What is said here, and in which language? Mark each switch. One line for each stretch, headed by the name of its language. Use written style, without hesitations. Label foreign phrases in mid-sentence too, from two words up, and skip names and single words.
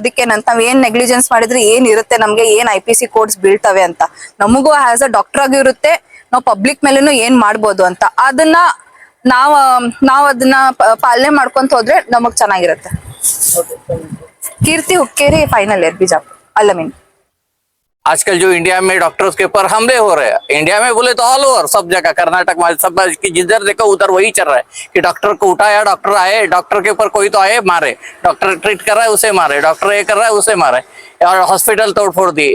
Kannada: ಅದಕ್ಕೇನಂತ ನಾವ್ ಏನ್ ನೆಗ್ಲಿಜೆನ್ಸ್ ಮಾಡಿದ್ರೆ ಏನ್ ಇರುತ್ತೆ, ನಮ್ಗೆ ಏನ್
English: IPC codes
Kannada: ಬೀಳ್ತವೆ ಅಂತ ನಮಗೂ
English: as a doctor
Kannada: ಆಗಿ ಇರುತ್ತೆ. ನಾವು ಪಬ್ಲಿಕ್ ಮೇಲೇನು ಏನ್ ಮಾಡ್ಬೋದು ಅಂತ ಅದನ್ನ ನಾವ್ ಅದನ್ನ ಪಾಲನೆ ಮಾಡ್ಕೊಂತ ಹೋದ್ರೆ ನಮಗ್ ಚೆನ್ನಾಗಿರುತ್ತೆ. ಕೀರ್ತಿ ಹುಕ್ಕೇರಿ, ಫೈನಲ್ ಇಯರ್, ಬಿಜಾಪುರ, ಅಲ್ಲಮೀನ್.
Hindi: आजकल जो इंडिया में डॉक्टर्स के ऊपर हमले हो रहे हैं, इंडिया में बोले तो
English: all over
Hindi: सब जगह, कर्नाटक में सब जिधर देखो उधर वही चल रहा है कि डॉक्टर को उठाया, डॉक्टर आए, डॉक्टर के ऊपर कोई तो आए मारे, डॉक्टर ट्रीट कर रहा है उसे मारे, डॉक्टर ये कर रहा है उसे मारे, और हॉस्पिटल तोड़ फोड़ दिए.